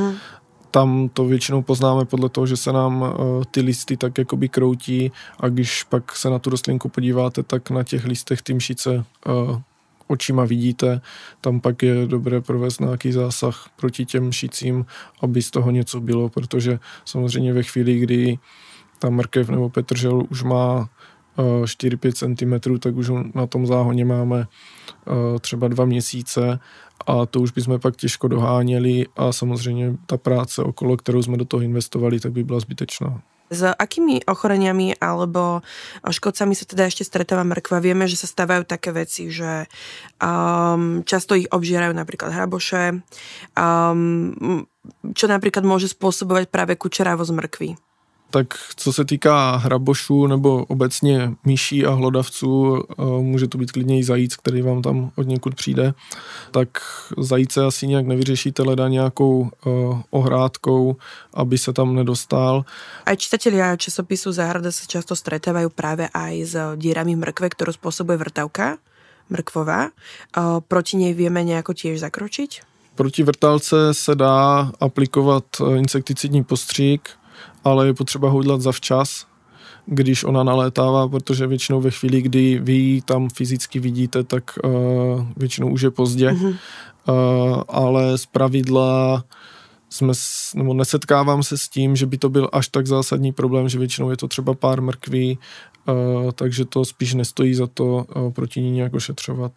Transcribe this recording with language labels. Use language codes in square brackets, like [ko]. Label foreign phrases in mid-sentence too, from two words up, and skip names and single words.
[cs] Tam to většinou poznáme podle toho, že se nám ty listy tak jakoby kroutí a když pak se na tu rostlinku podíváte, tak na těch listech ty mšice očima vidíte, tam pak je dobré provést nějaký zásah proti těm mšicím, aby z toho něco bylo, protože samozřejmě ve chvíli, kdy ta mrkev nebo petržel už má 4-5 cm, tak už na tom záhoně máme třeba 2 měsíce a to už bychom pak těžko doháněli a samozřejmě ta práce okolo, kterou jsme do toho investovali, tak by byla zbytečná. [sk] S akými ochoreniami alebo škodcami sa teda ešte stretáva mrkva? Vieme, že sa stávajú také veci, že často ich obžierajú napríklad hraboše, čo napríklad môže spôsobovať práve kučeravosť mrkvy. [cs] Tak co se týká hrabošů nebo obecně myší a hlodavců, může to být klidně i zajíc, který vám tam od někud přijde, tak zajíce asi nějak nevyřešíte, leda nějakou ohrádkou, aby se tam nedostal. [sk] Aj čitatelia časopisu Záhrada sa často stretávajú práve aj s dierami mrkve, ktorú spôsobuje vrtavka mrkvová. Proti nej vieme nejako tiež zakročiť? [cs] Proti vrtálce se dá aplikovat insekticidní postřík, ale je potřeba ho udělat zavčas, když ona nalétává, protože většinou ve chvíli, kdy vy ji tam fyzicky vidíte, tak většinou už je pozdě. Ale zpravidla nesetkávám se s tím, že by to byl až tak zásadní problém, že většinou je to třeba pár mrkví, takže to spíš nestojí za to proti ní nějak ošetřovat.